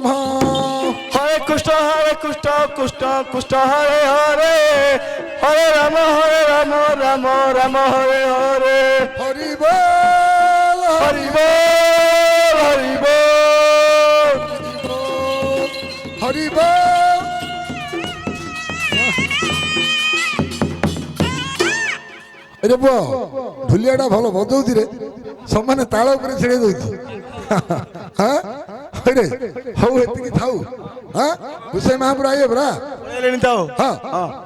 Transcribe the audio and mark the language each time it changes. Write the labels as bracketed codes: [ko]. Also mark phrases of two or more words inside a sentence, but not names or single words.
[or] হরে কৃষ্ণ কৃষ্ণ হরে হরে হরে রাম রাম হরে হরে হরি বল হরি বল হরি বল ହରି ବୋଲ ଏରେ ପୁଅ ଭୁଲିଆଟା ଭଲ ବଜଉଛି ରେ ସମାନେ ତାଳ ଉପରେ ଛିଡେଇ ଦଉଛି ହଇରେ ହଉ ଏତିକି ଥାଉ ଗୋସାଇ ମହାପ୍ରଭୁ ଆଇବେ ପରା ପଳେଇଲେଣି ତ ହଁ ହଁ